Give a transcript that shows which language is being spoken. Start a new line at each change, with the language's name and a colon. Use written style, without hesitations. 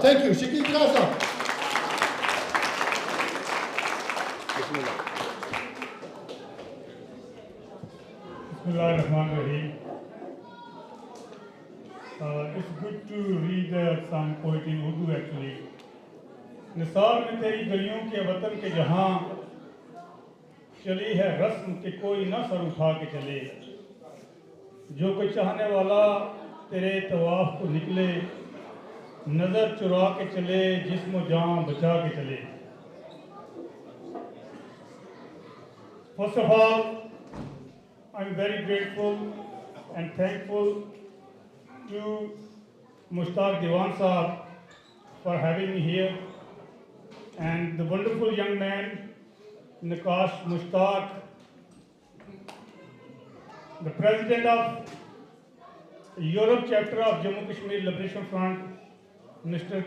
English: Thank you. Shakil Jarrah Saab.
Arabic: Bismillahirrahmanirrahim.
English: It's good to read some poetry in Urdu actually.
Urdu: نثار میں تیری گلیوں کے وطن کے جہاں چلی ہے رسم کہ کوئی نہ سر اٹھا کے چلے، جو کوئی چاہنے والا تیرے طواف کو نکلے، نظر چرا کے چلے، جسم و جان بچا کے چلے.
English: First of all, I'm very grateful and thankful to Mushtaq Diwan Saab for having me here, and the wonderful young man, Nakash Mushtaq, the president of Europe chapter of Jammu Kashmir Liberation Front, Mr.